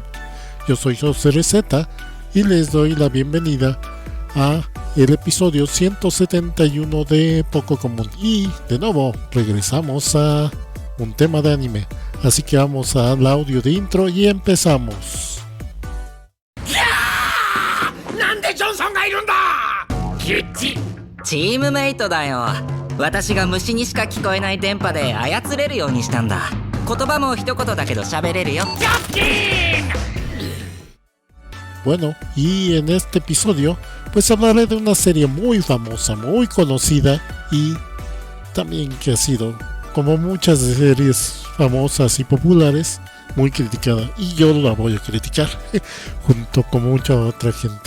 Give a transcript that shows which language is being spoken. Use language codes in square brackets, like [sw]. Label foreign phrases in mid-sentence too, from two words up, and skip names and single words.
[es] Yo soy José Receta y les doy la bienvenida a el episodio 171 de Poco Común. Y de nuevo regresamos a un tema de anime. Así que vamos al audio de intro y empezamos. [ja] ¡Nande Johnson がいるんだ! チームメイトだよ。私が虫にしか聞こえない電波で操れるようにしたんだ。言葉も一言だけど喋れるよ。 [es] Bueno, y en este episodio pues hablaré de una serie muy famosa, muy conocida y también que ha sido, como muchas series famosas y populares, muy criticada, y yo la voy a criticar junto con mucha otra gente.